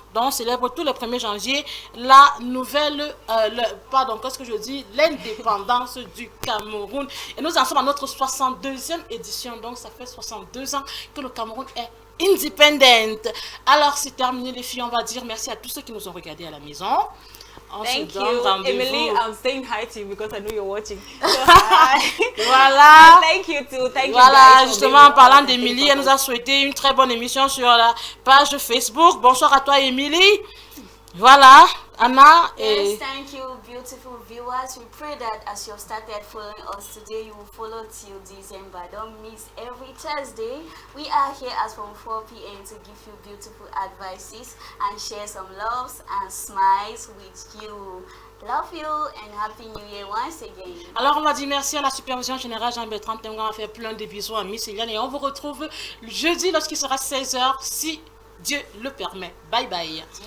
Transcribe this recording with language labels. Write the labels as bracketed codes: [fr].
[fr] Donc, on célèbre tout le 1er janvier la nouvelle, qu'est-ce que je dis, l'indépendance du Cameroun. Et nous en sommes à notre 62e édition, donc ça fait 62 ans que le Cameroun est independent. Alors, c'est terminé les filles, on va dire merci à tous ceux qui nous ont regardés à la maison. [en] Thank you, Emily. I'm saying hi to you because I know you're watching. [fr] Voilà. [en] Thank you too. Thank you. [fr] Voilà, justement, en parlant d'Emily, elle nous a souhaité une très bonne émission sur la page Facebook. Bonsoir à toi, Emily. Voilà, Anna. [en] Yes, thank you, beautiful viewers. We pray that as you have started following us today, you will follow till December. Don't miss every Thursday. We are here as from 4 p.m. to give you beautiful advices and share some loves and smiles with you. Love you and Happy New Year once again. [fr] Alors, on va dire merci à la supervision générale Jean-Bertrand Tengon. On va faire plein de bisous à Miss Eliane et on vous retrouve jeudi lorsqu'il sera 16h si Dieu le permet. Bye bye.